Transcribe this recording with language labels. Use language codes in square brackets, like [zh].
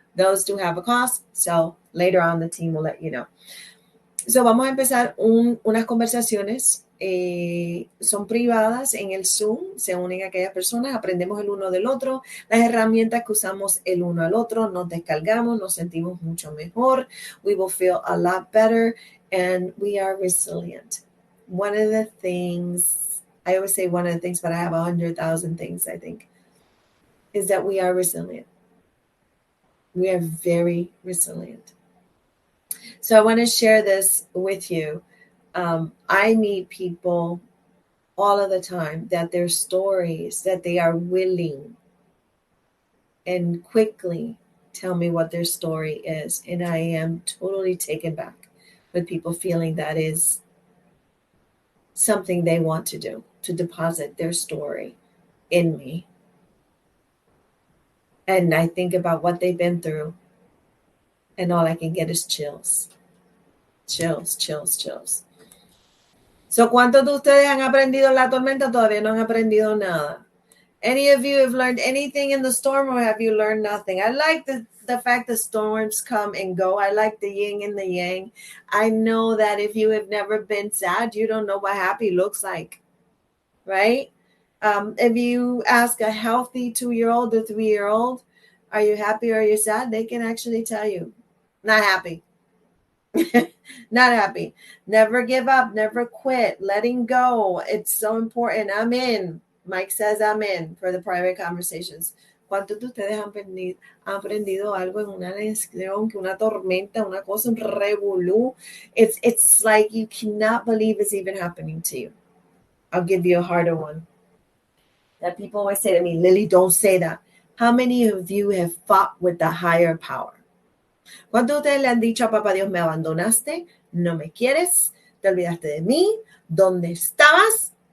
[en] Those do have a cost, so later on the team will let you know. [es] So vamos a empezar unas conversaciones. Son privadas en el Zoom, se unen aquellas personas, aprendemos el uno del otro, las herramientas que usamos el uno al otro, nos descargamos, nos sentimos mucho mejor, [en] we will feel a lot better, and we are resilient. One of the things, I always say one of the things, but I have 100,000 things, I think, is that we are resilient. We are very resilient. So I want to share this with you. I meet people all of the time that their stories, that they are willing and quickly tell me what their story is. And I am totally taken back with people feeling that is something they want to do, to deposit their story in me. And I think about what they've been through, and all I can get is chills. Chills, chills, chills. [es] So, ¿cuántos de ustedes han aprendido en la tormenta? Todavía no han aprendido nada. [en] Any of you have learned anything in the storm, or have you learned nothing? I like the fact that storms come and go. I like the yin and the yang. I know that if you have never been sad, you don't know what happy looks like, right? If you ask a healthy 2-year-old or 3-year-old, are you happy or are you sad? They can actually tell you, not happy. Not happy. Never give up. Never quit. Letting go. It's so important. Amen. Mike says amen for the private conversations. [es] ¿Cuántos de ustedes han aprendido algo en una lección, que una tormenta, una cosa, un revolú? [en] It's like you cannot believe it's even happening to you. I'll give you a harder one. That people always say to me, Lily, don't say that. How many of you have fought with the higher power? [es] ¿Cuántos de ustedes le han dicho a papá Dios, me abandonaste, no me quieres, te olvidaste de mí, dónde estabas?